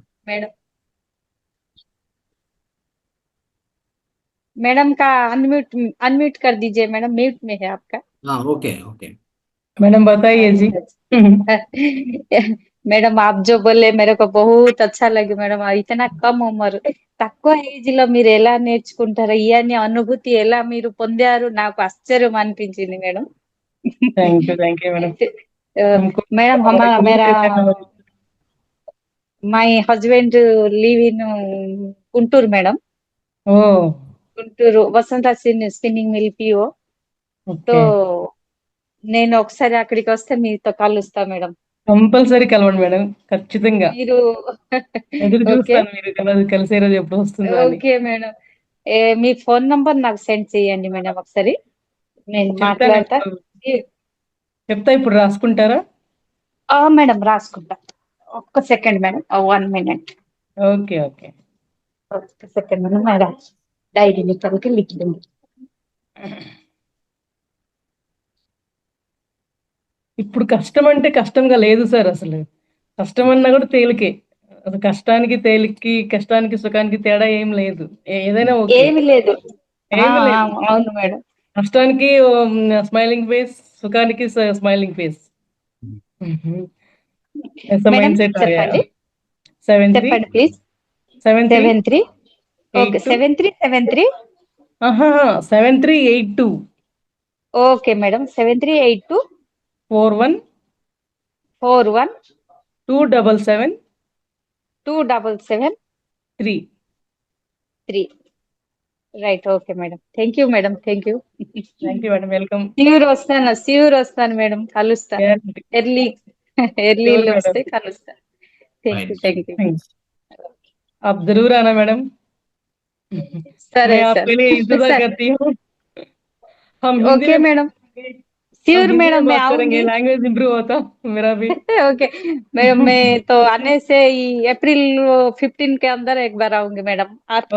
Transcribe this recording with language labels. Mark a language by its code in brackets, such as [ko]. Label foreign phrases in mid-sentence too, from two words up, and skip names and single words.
[hi] मैडम, मैडम का [en] unmute unmute [hi] कर दीजिए मैडम, म्यूट में है आपका। हाँ, [en] okay okay. [hi] मैडम बताइए जी। మేడం आप जो बोले मेरे को बहुत अच्छा लगे మేడం. इतना कम उमर [te] తక్కువ ఏజ్ లో మీరు ఎలా నేర్చుకుంటారు ఇవన్నీ అనుభూతి ఎలా మీరు పొందారు నాకు ఆశ్చర్యం అనిపించింది మేడం. [en] Thank you madam. [te] అయితే [hi] हमको మేడం हमारे हमारा गुरु मेरा से नॉलेज। [en] My husband live in Guntur madam. ओ [te] గుంటూరు వసంత స్పిన్నింగ్ మిల్ పిఓ. సో ఓకే, నేను ఒకసారి అక్కడికి వస్తే మీతో కలుస్తా మేడం. కంపల్సరీ కలవండి మేడం, ఖచ్చితంగా మీరు ఎదురు ఓకే చూస్తాను మీరు కలిసే రోజు ఎప్పుడు వస్తుందో అని. ఓకే మేడం. మీ ఫోన్ నంబర్ నాకు సెండ్ చేయండి మేడం ఒకసారి, నేను చెప్తాను మాట్లాడతా. ఇప్పుడు, చెప్తా ఇప్పుడు రాసుకుంటారా? మేడం రాసుకుంటా, ఒక్క సెకండ్ మేడం, 1 मिनट. [en] Okay okay. [te] ఒక్క సెకండ్ మేడం, మేడం [hi] डायरी निकाल के लिख दूंगी. [te] ఇప్పుడు కష్టం అంటే కష్టంగా లేదు సార్, అసలు కష్టం అన్నా కూడా తేలికే. అసలు కష్టానికి తేలికి, కష్టానికి సుఖానికి తేడా ఏం లేదు, ఏదైనా ఓకే, ఏమి లేదు. ఏమి లేదు. అవును మేడం. కష్టానికి [en] smiling face, [te] సుఖానికి [en] smiling face, [te] ऐसा మేడం [en] mind set [hi] आ गया। [te] చెప్పండి, 73 చెప్పండి ప్లీజ్. 73 73 ఓకే 82 7373 7382 ఓకే మేడం 7382 41 41 277 277 3। 3. రైట్, ఓకే మేడం. [en] Thank you madam, thank you. Thank you madam, welcome. [te] ష్యూర్ వస్తాను మేడం, కలుస్తా. గ్యారంటీ, ఎర్లీ श्योर ఎర్లీలో मैडम, వస్తే కలుస్తా. [en] Thank you, రైట్। Thank you. [hi] थैंक्स। आप जरूर आना मैडम, సరే मैं సార్, आपके लिए इंतजार सर करती हूँ। हम हिंदी ओके में मैडम, बात करेंगे, हम श्योर हिंदी में मैडम मैं बात करेंगे, आऊंगी। [en] language improve [hi] होता मेरा भी। ओके मैडम, मैं तो आने से ही अप्रैल 15 के अंदर एक बार आऊंगी मैडम, आपके